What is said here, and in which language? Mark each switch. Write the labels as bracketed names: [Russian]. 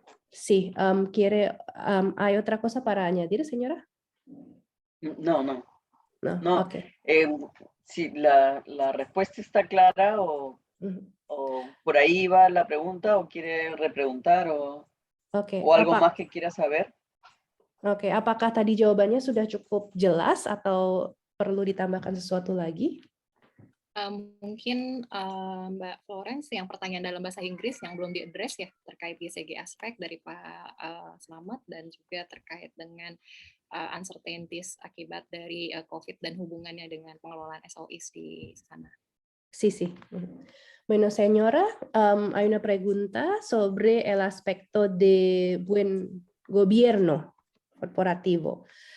[Spanish] Sí, ¿hay otra cosa para añadir, señora? No. Okay. Si la respuesta está clara o por ahí va la pregunta o quiere repreguntar o algo más que quiera saber. [Indonesian] Oke, apakah tadi jawabannya sudah cukup jelas atau perlu ditambahkan sesuatu lagi? Mungkin Mbak Florence yang pertanyaan dalam bahasa Inggris yang belum diadres ya terkait YCG aspek dari Pak Slamet dan juga terkait dengan uncertainties akibat dari COVID dan hubungannya dengan pengelolaan SOEs di sana. [Spanish] Sí. Bueno, señora, hay una pregunta sobre el aspecto de buen gobierno corporativo.